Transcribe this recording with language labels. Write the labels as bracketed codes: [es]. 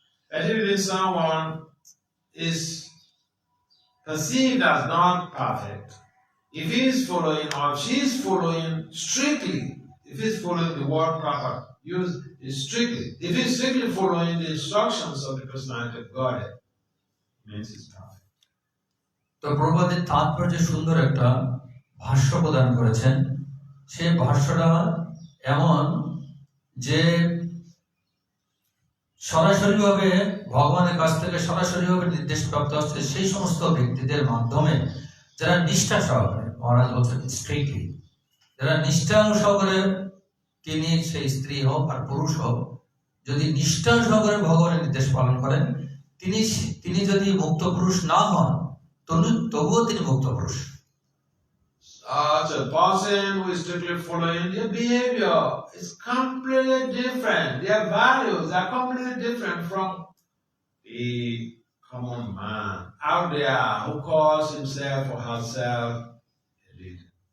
[en] And if you meet someone is perceived as not perfect, if he is following or she is following strictly, if he is following the word proper, use is strictly. If he is strictly following the instructions of the personality of Godhead, means he's perfect. [bn] তো প্রভুপাদের তাৎপর্য সুন্দর একটা ভাষ্য প্রদান করেছেন। সেই ভাষ্যটা এমন যে সরাসরিভাবে ভগবানের কাছ থেকে সরাসরিভাবে নির্দেশ প্রাপ্ত হচ্ছে সেই সমস্ত ব্যক্তিদের মাধ্যমে যারা নিষ্ঠা সহকারে, মহারাজ বলছেন স্ট্রিক্টলি, যারা নিষ্ঠা সহকারে, তিনি সেই স্ত্রী হোক আর পুরুষ হোক, যদি নিষ্ঠা সহকারে ভগবানের নির্দেশ পালন করেন, তিনি যদি মুক্ত পুরুষ না হন, তবুও তিনি মুক্ত পুরুষ। [en] So a person who is strictly following their behavior is completely different. Their values are completely different from the common man out there who calls himself or herself a leader.